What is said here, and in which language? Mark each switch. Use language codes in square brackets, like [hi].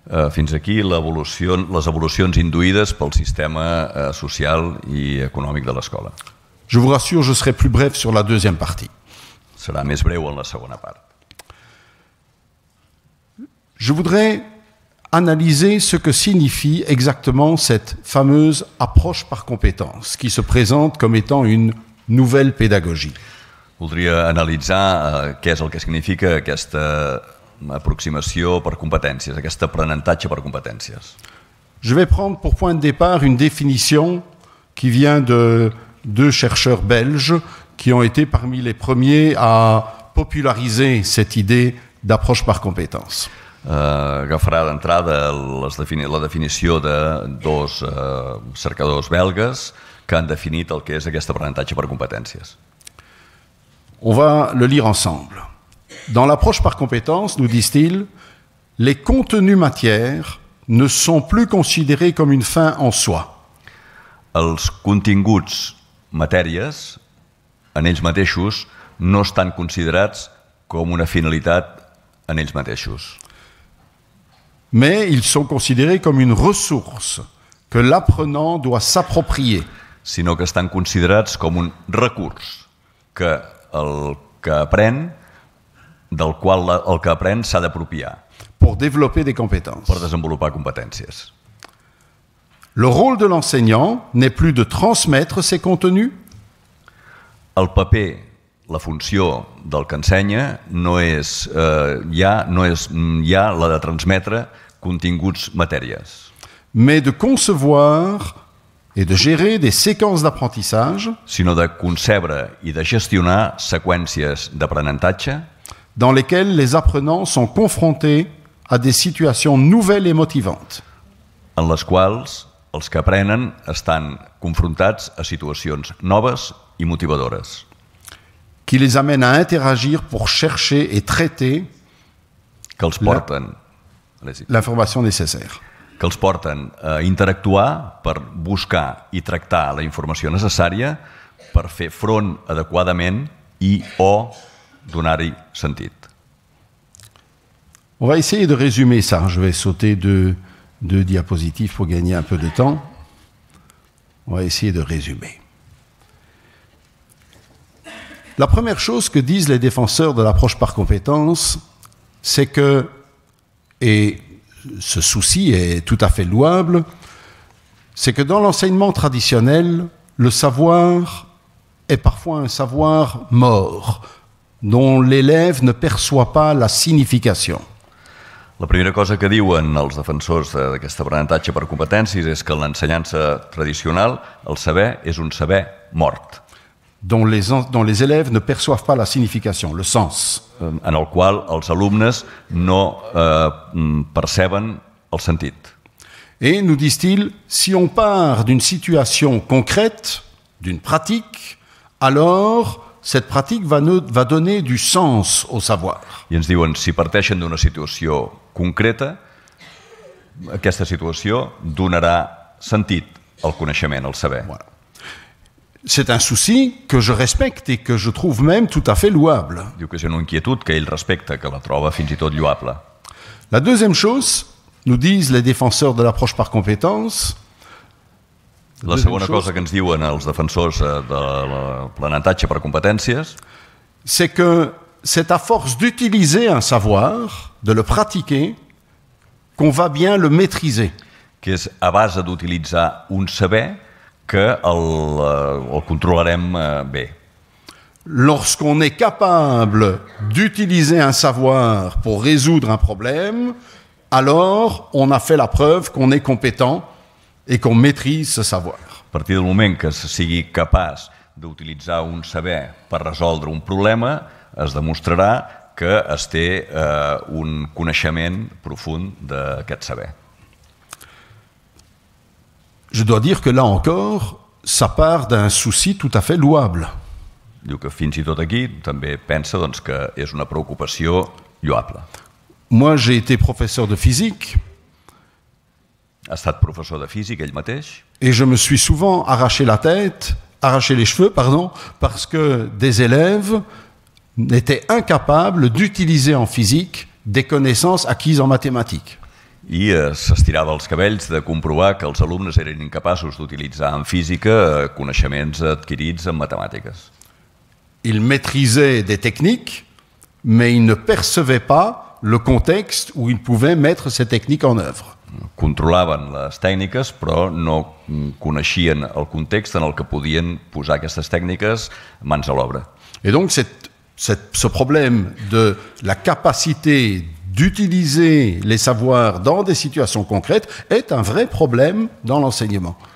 [ca] Fins aquí les evolucions induïdes pel sistema social i econòmic de l'escola. [fr] Je vous rassure, je serai plus bref sur la deuxième partie. [ca] Serà més breu en la segona part. [fr] Je voudrais analyser ce que signifie exactement cette fameuse approche par compétences qui se présente comme étant une nouvelle pédagogie. [ca] Voldria analitzar què és el que significa aquesta aproximació per competències, aquest aprenentatge per competències. [fr] Je vais prendre pour point de départ une définition qui vient de deux chercheurs belges qui ont été parmi les premiers à populariser cette idée d'approche par compétences. [ca] Agafarà d'entrada la definició de dos cercadors belgues que han definit el que és aquest aprenentatge per competències. [fr] On va le lire ensemble. Dans l'approche par compétences, nous disent-ils, les contenus matières ne sont plus considérés comme une fin en soi. [ca] Els continguts matèries, en ells mateixos, no estan considerats com una finalitat en ells mateixos. [fr] Mais ils sont considérés comme une ressource que l'apprenant doit s'approprier. [ca] Sinó que estan considerats com un recurs que el que aprèn, del qual el que aprèn s'ha d'apropiar. [fr] Pour développer des compétences. [ca] Per desenvolupar competències. [fr] Le rôle de l'enseignant n'est plus de transmettre ces contenus. [ca] El paper, la funció del que ensenya no és ja la de transmetre continguts matèries. [fr] Mais de concevoir et de gérer des séquences d'apprentissage, [ca] sinó de concebre i de gestionar seqüències d'aprenentatge [fr] dans lesquelles les apprenants sont confrontés à des situations nouvelles et motivantes. [ca] en les quals els que aprenen estan confrontats a situacions noves i motivadores, [fr] Qui les amènent à interagir pour chercher et traiter [ca] que els porten, [fr] l'information nécessaire. [ca] que els porten a interactuar per buscar i tractar la informació necessària per fer front adequadament i o donar-hi sentit. [fr] On va essayer de résumer ça. Je vais sauter deux diapositives pour gagner un peu de temps. On va essayer de résumer. La première chose que disent les défenseurs de l'approche par compétences, c'est que, et ce souci est tout à fait louable, c'est que dans l'enseignement traditionnel, le savoir est parfois un savoir mort, dont l'élève ne perçoit pas la signification. [ca] La primera cosa que diuen els defensors d'aquest aprenentatge per competències és que l'ensenyança tradicional, el saber, és un saber mort, [fr] dont les élèves ne perçoivent pas la signification, le sens. [ca] en el qual els alumnes no perceben el sentit. [fr] Et nous disent-ils, si on part d'une situation concrète, d'une pratique, alors cette pratique va donner du sens au savoir. [ca] I ens diuen, si parteixen d'una situació concreta, aquesta situació donarà sentit al coneixement, al saber. [fr] Voilà. C'est un souci que je respecte et que je trouve même tout à fait louable. [ca] Diu que és una inquietud que ell respecta, que la troba fins i tot lloable. [fr] La deuxième chose, nous disent les défenseurs de l'approche par compétences, [ca] La segona cosa que ens diuen els defensors de l'aprenentatge per competències [fr] c'est que c'est à force d'utiliser un savoir, de le pratiquer, qu'on va bien le maîtriser. [ca] que és a base d'utilitzar un saber que el controlarem bé. [fr] Lorsqu'on est capable d'utiliser un savoir pour résoudre un problème, alors on a fait la preuve qu'on est compétent et qu'on maîtrise ce savoir. [ca] A partir del moment que se sigui capaç d'utilitzar un saber per resoldre un problema, es demostrarà que es té un coneixement profund d'aquest saber. [fr] Je dois dire que là encore, ça part d'un souci tout à fait louable. [ca] Diu que fins i tot aquí també pensa doncs, que és una preocupació lloable. [fr] Moi, j'ai été professeur de physique [ca] Ha estat professor de física ell mateix [fr] et je me suis souvent arraché les cheveux, parce que des élèves étaient incapables d'utiliser en physique des connaissances acquises en mathématiques. [ca] i s'estirava els cabells de comprovar que els alumnes eren incapaços d'utilitzar en física coneixements adquirits en matemàtiques. [fr] Ils maîtrisaient des techniques, mais ils ne percevaient pas le contexte où ils pouvaient mettre ces techniques en œuvre. [ca] Controlaven les tècniques, però no coneixien el context en el que podien posar aquestes tècniques mans a l'obra. [fr] Et donc ce problème de la capacité d'utiliser les savoirs dans des situations concrètes est un vrai problème dans l'enseignement.